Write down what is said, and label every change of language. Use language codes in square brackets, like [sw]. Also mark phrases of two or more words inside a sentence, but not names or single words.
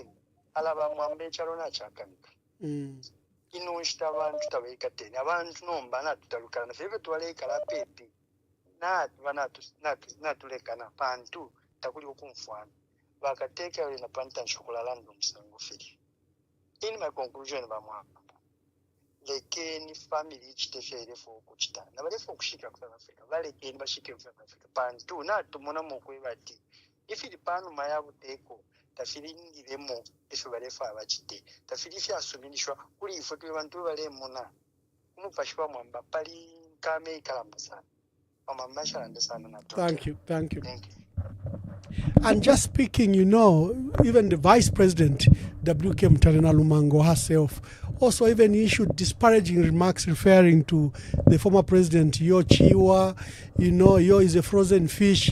[bem] Alaba mwambe ikyalo na chakanika. Ino nshita abantu tabaikateni. Abantu nomba natutalukana na febe tuwalekala pepi. Natulekana pantu takuli okumfwana. Bakateka yale na panta nshokulalanda omusango feri. [en] In my conclusion bamwamba. [bem] Lekeni family chitefya ilefo okuchita. Na balefo okushika kwa Afrika. Balekeni bashike kwa Afrika. Pantu natumona mokwe bati. Ifili panu mayabu teko. Tafili ngilemo efe balefa abachite. Tafili fya asuminishwa kuli ifotu bantu balemona. Umupashwa mwamba pali kame ikalamba sana. [en] Thank you. And just speaking, even the Vice President, W.K. Mtarena Lumango herself, also even issued disparaging remarks referring to the former president, Yo Chiwa, Yo is a frozen fish.